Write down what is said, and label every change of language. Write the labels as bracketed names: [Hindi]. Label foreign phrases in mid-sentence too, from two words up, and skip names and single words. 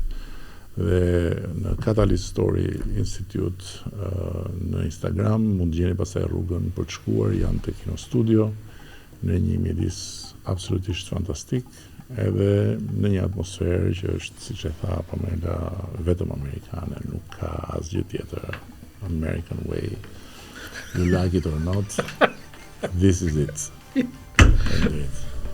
[Albanian] Dhe në Catalyst Story Institute në Instagram mund gjeni pastaj rrugën për të shkuar, janë te Kino Studio në një mjedis absolutisht fantastik, edhe në një atmosferë që është, siç e tha Pamela, vetëm amerikane, nuk ka asgjë tjetër. [English] American way. You like it or not, this is it.